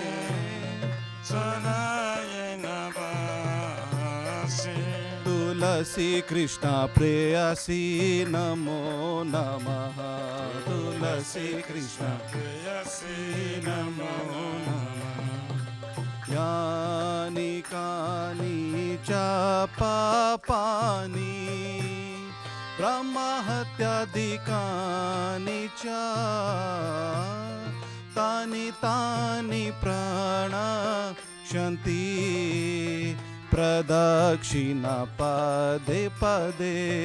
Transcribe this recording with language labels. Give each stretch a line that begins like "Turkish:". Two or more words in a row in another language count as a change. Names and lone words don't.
Sanskrit: सदाय नवासी तुलसी कृष्ण प्रेयसी नमो नमः तुलसी कृष्ण प्रेयसी नमो नमः यानि कानि च पापानि ब्रह्महत्यादिकानि च तानि तानि प्रणश्यन्ति प्रदक्षिणा पदे पदे